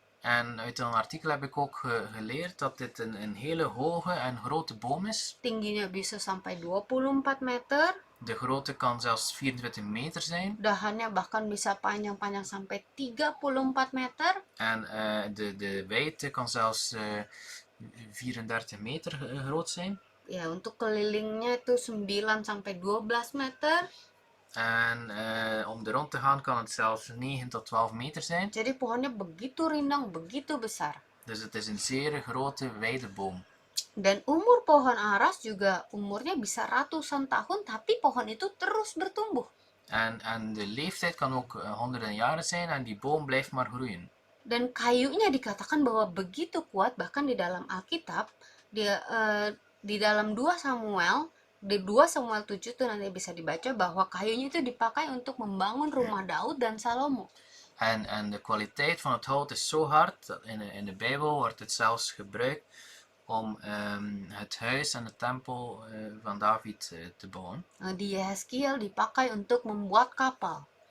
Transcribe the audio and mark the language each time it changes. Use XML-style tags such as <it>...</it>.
<nl>En uit een artikel heb ik ook geleerd dat dit een hele hoge en grote boom is.</nl> <id>Tingginya bisa sampai 24 meter,</id> <nl>De grootte kan zelfs 24 meter zijn.</nl> <id>dahannya bahkan bisa panjang-panjang sampai 34 meter.</id> <nl>En de wijdte kan zelfs 34 meter groot zijn.</nl> <id>Ya, untuk kelilingnya itu 9 sampai 12 meter.</id> <nl>En om er rond te gaan kan het zelfs 9 tot 12 meter zijn.</nl> <id>Jadi pohonnya begitu rindang, begitu besar.</id> <nl>Dus het is een zeer grote, wijde boom.</nl> <id>Dan umur pohon aras juga umurnya bisa ratusan tahun, tapi pohon itu terus bertumbuh.</id> <nl>En de leeftijd kan ook honderden jaren zijn en die boom blijft maar groeien.</nl> <id>Dan kayunya dikatakan bahwa begitu kuat, bahkan di dalam Alkitab, di dalam 2 Samuel, di 2 Samuel 7 itu nanti bisa dibaca bahwa kayunya itu dipakai untuk membangun rumah Daud dan Salomo.</id> <nl>En de kwaliteit van het hout is zo hard, dat in de Bijbel wordt het zelfs gebruikt om het huis en de tempel van David te bouwen.</nl> <id>Di Yeskiel dipakai untuk membuat kapal.</id>